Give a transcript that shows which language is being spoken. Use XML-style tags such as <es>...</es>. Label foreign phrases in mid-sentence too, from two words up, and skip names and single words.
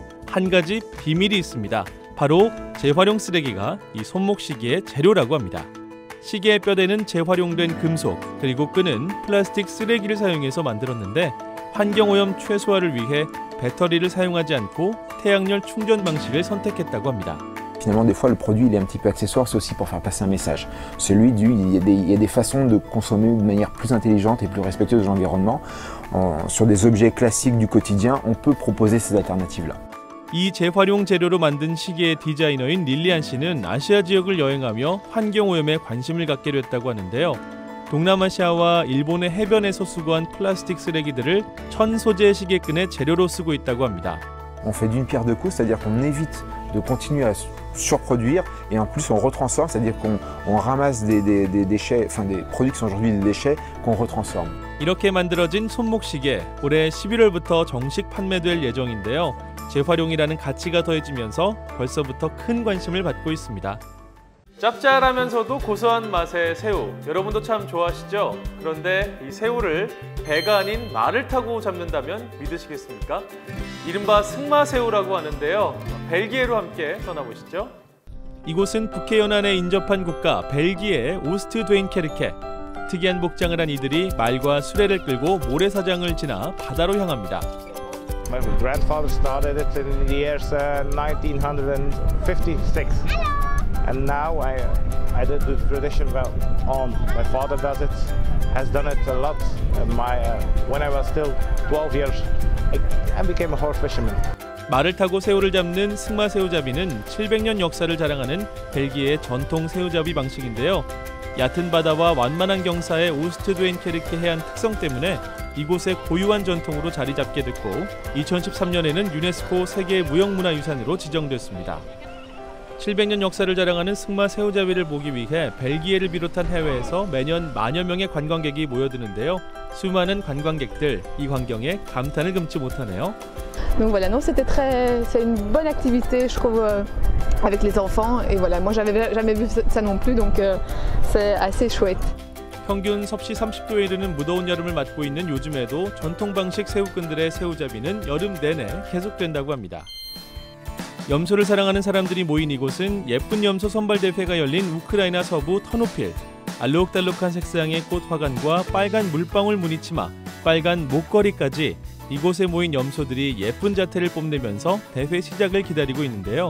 <ko>한 가지 비밀이 있습니다. 바로 재활용 쓰레기가 이 손목시계의 재료라고 합니다. 시계의 뼈대는 재활용된 금속, 그리고 끈은 플라스틱 쓰레기를 사용해서 만들었는데 환경오염 최소화를 위해 배터리를 사용하지 않고 태양열 충전 방식을 선택했다고 합니다.</ko> <fr>Finalement, des fois, le produit il est un petit peu accessoire, c'est aussi pour faire passer un message. Celui il y a des façons de consommer de manière plus intelligente et plus respectueuse de l'environnement. Sur des objets classiques du quotidien, on peut proposer ces alternatives-là.</fr> <ko>이 재활용 재료로 만든 시계의 디자이너인 릴리안 씨는 아시아 지역을 여행하며 환경오염에 관심을 갖게 됐다고 하는데요. 동남아시아와 일본의 해변에서 수거한 플라스틱 쓰레기들을 천 소재 시계끈의 재료로 쓰고 있다고 합니다.</ko> <fr>On fait d'une pierre deux coups, c'est-à-dire qu'on évite de continuer à surproduire et en plus on retransforme, c'est-à-dire qu'on ramasse des déchets, enfin des produits qui sont aujourd'hui des déchets qu'on retransforme.</fr> <ko>이렇게 만들어진 손목시계, 올해 11월부터 정식 판매될 예정인데요. 재활용이라는 가치가 더해지면서 벌써부터 큰 관심을 받고 있습니다. 짭짤하면서도 고소한 맛의 새우, 여러분도 참 좋아하시죠? 그런데 이 새우를 배가 아닌 말을 타고 잡는다면 믿으시겠습니까? 이른바 승마새우라고 하는데요. 벨기에로 함께 떠나보시죠. 이곳은 북해 연안에 인접한 국가 벨기에의 오스트 드웬케르케. 특이한 복장을 한 이들이 말과 수레를 끌고 모래사장을 지나 바다로 향합니다.</ko> <en>My grandfather started it in the years 1956. And now I did the tradition on. My father does it, has done it a lot. When I was still 12 years, I became a horse fisherman.</en> <ko>말을 타고 새우를 잡는 승마새우잡이는 700년 역사를 자랑하는 벨기에의 전통 새우잡이 방식인데요. 얕은 바다와 완만한 경사의 오스트 드웬케르케 해안 특성 때문에 이곳의 고유한 전통으로 자리 잡게 됐고 2013년에는 유네스코 세계 무형문화유산으로 지정됐습니다. 700년 역사를 자랑하는 승마 새우잡이를 보기 위해 벨기에를 비롯한 해외에서 매년 만여 명의 관광객이 모여드는데요. 수많은 관광객들, 이 광경에 감탄을 금치 못하네요.</ko> <fr>Donc voilà, non, c'est une bonne activité, je trouve, avec les enfants. Et voilà, moi, j'avais jamais vu ça non plus, donc c'est assez chouette.</fr> <ko>평균 섭씨 30도에 이르는 무더운 여름을 맞고 있는 요즘에도 전통 방식 새우끈들의 새우잡이는 여름 내내 계속된다고 합니다. 염소를 사랑하는 사람들이 모인 이곳은 예쁜 염소 선발대회가 열린 우크라이나 서부 터노필. 알록달록한 색상의 꽃 화관과 빨간 물방울 무늬 치마, 빨간 목걸이까지 이곳에 모인 염소들이 예쁜 자태를 뽐내면서 대회 시작을 기다리고 있는데요.</ko>